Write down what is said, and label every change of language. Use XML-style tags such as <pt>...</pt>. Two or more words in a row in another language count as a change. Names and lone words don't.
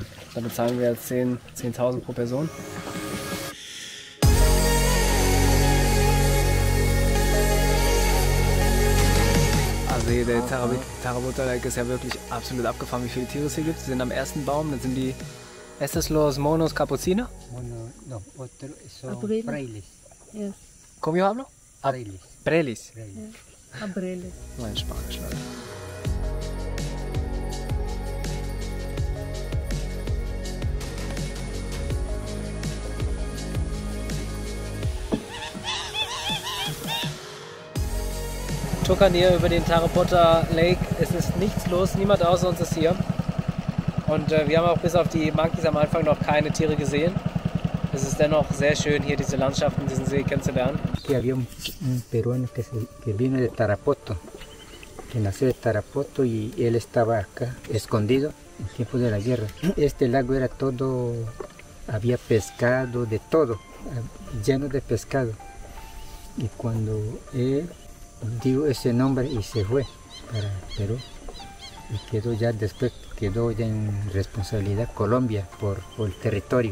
<de>Da bezahlen wir jetzt 10.000 pro Person. Also hier der Tarapota Lake ist ja wirklich absolut abgefahren, wie viele Tiere es hier gibt. Sie sind am ersten Baum, dann sind die</de> <es>¿Estos los monos capucina? No, otro son frailes. Yes. ¿Cómo yo hablo? Frailes. Prelis. Abreles.</es> <de>Mein Spanisch, Leute. Tuckern hier über den Tarapota Lake. Es ist nichts los, niemand außer uns ist hier. Und wir haben auch bis auf die Monkeys am Anfang noch keine Tiere gesehen. Es ist dennoch sehr schön, hier diese Landschaften, diesen See kennenzulernen.</de> <es>Aquí había un peruano que vino de Tarapoto, que nació de Tarapoto y él estaba acá, escondido en tiempos de la guerra. Este lago era todo, había pescado, de todo, lleno de pescado. Y cuando él dio ese nombre y se fue para Perú, y después quedó ya en responsabilidad Colombia por el territorio.</es>